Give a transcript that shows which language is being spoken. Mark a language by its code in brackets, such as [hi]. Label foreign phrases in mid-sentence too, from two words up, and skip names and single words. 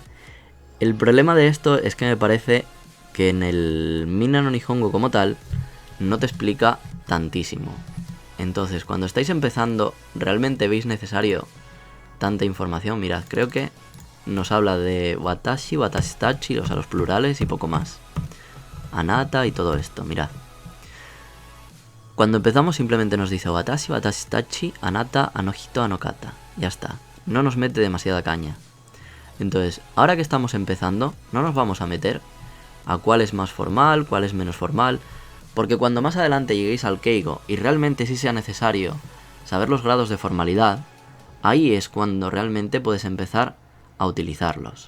[es] El problema de esto es que me parece que en el Minna no Nihongo como tal no te explica tantísimo. Entonces, cuando estáis empezando, ¿realmente veis necesario tanta información? Mirad, creo que nos habla de [ja] 私、私たち, [es] o sea, los plurales y poco más. Anata y todo esto, mirad. Cuando empezamos simplemente nos dice [ja] 私、私たち、あなた, あの人、あの方. [es] Ya está. No nos mete demasiada caña. Entonces, ahora que estamos empezando, no nos vamos a meter a cuál es más formal, cuál es menos formal, porque cuando más adelante lleguéis al Keigo y realmente sí sea necesario saber los grados de formalidad, ahí es cuando realmente puedes empezar a utilizarlos.